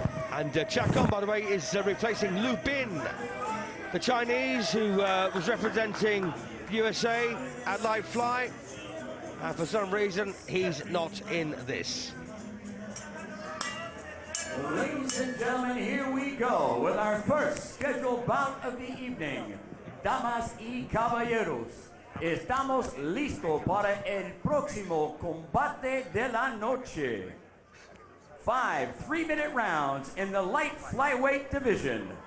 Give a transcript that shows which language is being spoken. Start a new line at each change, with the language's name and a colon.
English: And CHACON, by the way, is replacing Lu Bin, the Chinese who was representing USA at Light Fly. And for some reason, he's not in this. Ladies and gentlemen, here we go with our first scheduled bout of the evening.
Spanish: Damas y caballeros, estamos listos para el próximo combate de la noche.
English: 5 3-minute rounds in the light flyweight division.